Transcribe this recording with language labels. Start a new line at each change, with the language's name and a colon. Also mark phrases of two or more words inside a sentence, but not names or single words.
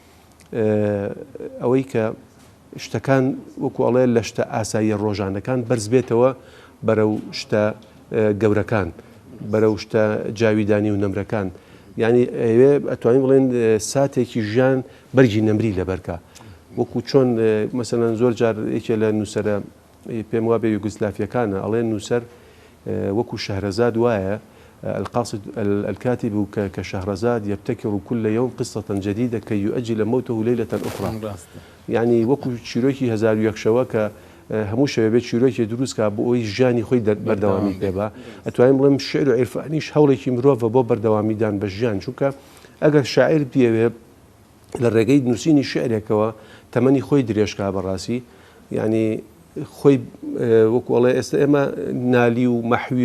Central Kurdish: ئەوەی کە شتەکان وەکو ئەڵێ لە شتە ئاسایی ڕۆژانەکان بەرز بێتەوە بەرەو شتە گەورەکان بەرەو شتە جاویدانی و نەمرەکان ینی ئەوێ ئەتوانین بڵێن ساتێکی ژیان بەرگی نەمری لەبەرکە وەکو چۆن مەسەلەن زۆر جار یەکێ لە نووسەرە پێم وابێ یوگسلافیەکانە ئەڵێن نووسەر وەکو شەهرەزاد وایە
Arabic: القاصد الكاتب كشهرزاد يبتكر كل يوم قصة جديدة كي يؤجل موته ليلة أخرى
Central Kurdish: يعني وەکو چیرۆکی هەزار و یەکشەوە کە هەموو شەوێ بێت چیرۆکی دروستکە بۆ ئەوی ژیانی خۆی بەردەوامی پێبا ئەتوانین بڵێم شعر و عیرفانیش هەوڵێکی مرۆڤە بۆ بەردەوامیدان بە ژیان چونکە ئەگەر شاعیر بێوێ لە ڕێگەی نووسینی شعرێکەوە تەمەنی خۆی درێژکا بەڕاستی ینی خۆی وەکوڵێ ئێستا ئێمە نالی و مەحوی